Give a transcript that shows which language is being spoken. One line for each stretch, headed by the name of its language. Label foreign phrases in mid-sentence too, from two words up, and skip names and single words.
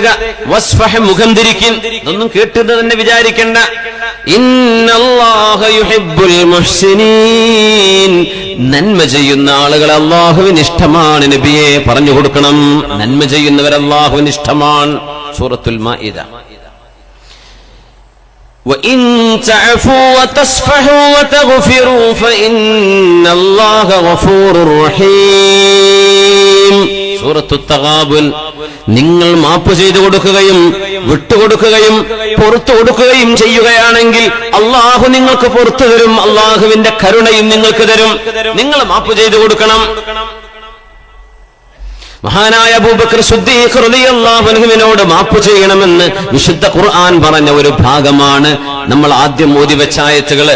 Malayalam: വസ്ഫഹ്, മുഖം തിരിക്കിൻ. ഇതൊന്നും കേട്ടത് തന്നെ വിചാരിക്കണ്ട.
Arabic: إن الله يحب المحسنين.
Malayalam: നന്മ ചെയ്യുന്ന ആളുകൾ അല്ലാഹുവിന് ഇഷ്ടമാണ് നബിയെ പറഞ്ഞു കൊടുക്കണം. നന്മ ചെയ്യുന്നവർ അല്ലാഹുവിന് ഇഷ്ടമാണ്. സൂറത്തുൽ മാഇദ.
Arabic: وَإِن تَعْفُوا وَتَصْفَحُوا وَتَغْفِرُوا فَإِنَّ اللَّهَ غَفُورٌ رَحِيمٌ.
Malayalam: സൂറത്തു തഗാബുൻ. നിങ്ങൾ മാപ്പ് ചെയ്തു കൊടുക്കുകയും വിട്ടുകൊടുക്കുകയും പുറത്തു കൊടുക്കുകയും ചെയ്യുകയാണെങ്കിൽ അള്ളാഹു നിങ്ങൾക്ക് പുറത്തു തരും, അള്ളാഹുവിന്റെ കരുണയും നിങ്ങൾക്ക് തരും. നിങ്ങൾ മാപ്പ് ചെയ്തു കൊടുക്കണം. മഹാനായ അബൂബക്കർ സിദ്ദീഖ്
Arabic: رضي الله عنه
Malayalam: മാപ്പ് ചെയ്യണമെന്ന് വിശുദ്ധ ഖുർആൻ പറഞ്ഞ ഒരു ഭാഗമാണ് നമ്മൾ ആദ്യം ഓതി വെച്ച ആയത്തുകൾ.